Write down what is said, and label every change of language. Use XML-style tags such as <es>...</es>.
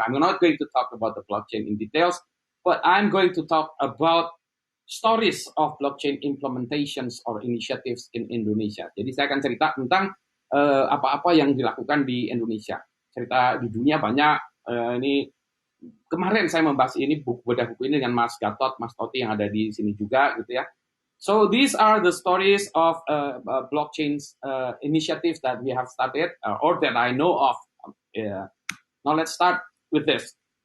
<en>I'm not going to talk about the blockchain in details, but I'm going to talk about stories of blockchain implementations or initiatives in Indonesia.</en> <id>Jadi saya akan cerita tentang apa-apa yang dilakukan di Indonesia. Cerita di dunia banyak. Ini kemarin saya membahas ini bedah buku ini dengan Mas Gatot, Mas Toti yang ada di sini juga, gitu ya.</id> <en>So these are the stories of blockchain initiatives that we have started or that I know of. Now let's start with this.</en>